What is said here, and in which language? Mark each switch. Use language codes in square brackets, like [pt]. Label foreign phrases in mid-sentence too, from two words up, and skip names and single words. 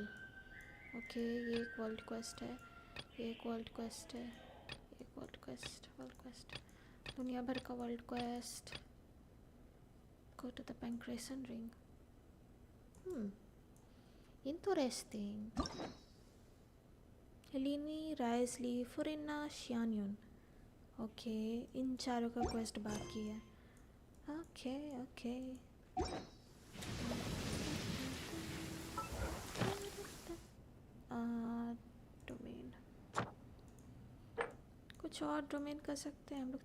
[hi] ओके ये एक [en] world quest [hi] है, ये एक [en] world quest [hi] है, एक [en] world quest [hi] दुनिया भर का [en] world quest. go to the पैंक्रेसन ring। [hi] इंटरेस्टिंग। हेलिनी, राइसली, फुरिना, शियान्यून। ओके इन चारों का क्वेस्ट बाकी है। ओके डोमेन कुछ और डोमेन कर सकते हैं हम लोग।